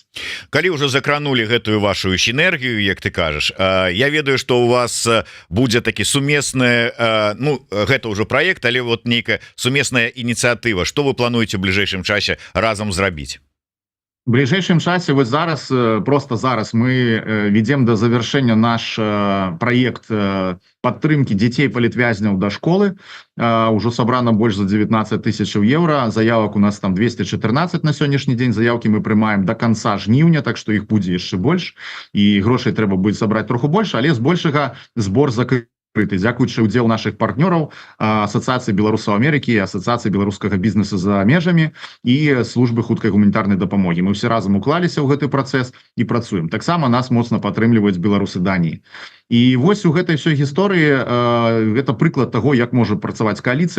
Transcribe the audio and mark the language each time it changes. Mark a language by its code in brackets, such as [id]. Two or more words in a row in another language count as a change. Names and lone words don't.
[be] Калі ўжо закранули гэтую вашу сінергію, як ты кажаш, я ведаю, што у вас будзе такі сумесны, ну гэта ўжо праект, але вот нейкая сумесная ініцыятыва, што вы плануеце ў бліжэйшым часе разам зрабіць? [ru] В ближайшем часе, [be] вот зараз, просто зараз [ru] мы ведем до завершения наш проект подтрымки детей политвязняў до школы. Уже собрано больше за 19 тысяч евро. Заявок у нас там 214 на сегодняшний день. Заявки мы приймаем до конца жніўня, так что [be] их будзе яшчэ больш. [ru] И [be] грошей трэба [ru] будет собрать троху больше, [be] але збольшага збор закрыты. Дзякуючы ўдзел наших партнёраў, Асацыяцыі беларусаў Амерыкі, Асацыяцыі беларускага бізнеса за межамі і службы хуткай гуманітарнай дапамогі. Мы все разам уклаліся ў гэты працэс і працуем. Таксама нас моцна падтрымліваюць беларусы Даніі. І вось у гэтай ўсёй гісторыі гэта прыклад таго, як можа працаваць кааліцыя.